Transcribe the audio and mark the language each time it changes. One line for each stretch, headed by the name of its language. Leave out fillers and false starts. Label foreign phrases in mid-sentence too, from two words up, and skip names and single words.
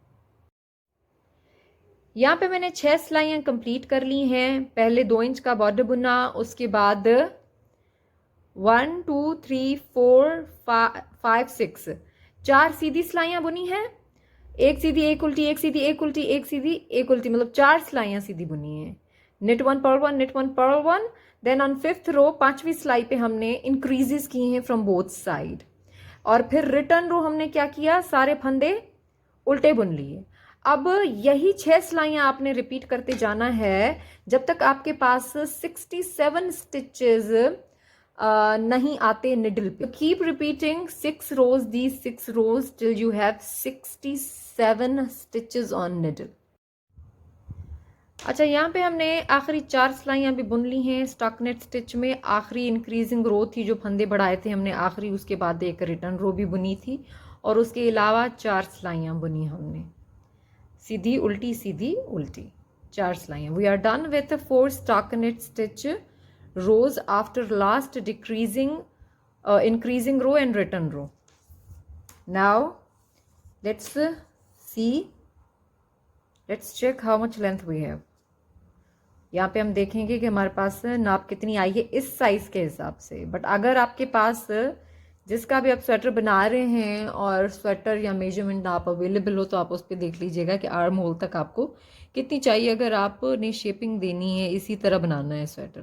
Hindi: यहाँ पे मैंने 6 सिलाइयाँ कंप्लीट कर ली हैं। पहले 2 इंच का बॉर्डर बुना, उसके बाद 1 2 3 4 5 6 4 सीधी सिलाइयाँ बुनी हैं, एक सीधी एक उल्टी, एक सीधी एक उल्टी, एक सीधी एक उल्टी, मतलब 4 सिलाइयाँ सीधी बुनी हैं।
English: knit 1 purl 1, knit 1 purl 1, then on 5th row
Hindi: 5वीं सिलाई पे हमने इंक्रीजेस किए हैं
English: from both side,
Hindi: और फिर
English: return row
Hindi: हमने क्या किया, सारे फंदे उल्टे बुन लिए। अब यही 6 सिलाइयाँ आपने रिपीट करते जाना है जब तक आपके पास 67 स्टिचेस नहीं आते निडल पे।
English: keep repeating 6 rows, these 6 rows till you have 67 stitches on needle।
Hindi: अच्छा, यहाँ पे हमने आखिरी 4 सिलाइयाँ भी बुन ली हैं
English: stockinette stitch
Hindi: में। आखिरी
English: increasing row
Hindi: थी, जो फंदे बढ़ाए थे हमने आखिरी, उसके बाद एक
English: return row
Hindi: भी बुनी थी, और उसके अलावा 4 सिलाइयाँ बुनी हमने, सीधी उल्टी सीधी उल्टी, 4 सिलाइयाँ।
English: we are done with 4 stockinette stitch rows after last decreasing increasing row and return row। Now let's see, let's check how much length we have।
Hindi: यहाँ पे हम देखेंगे कि हमारे पास नाप कितनी आई है इस साइज के हिसाब से। बट अगर आपके पास जिसका भी आप स्वेटर बना रहे हैं और स्वेटर या मेजरमेंट नाप अवेलेबल हो, तो आप उस पर देख लीजिएगा कि
English: arm hole
Hindi: तक आपको कितनी चाहिए, अगर आपने शेपिंग देनी है, इसी तरह बनाना है स्वेटर।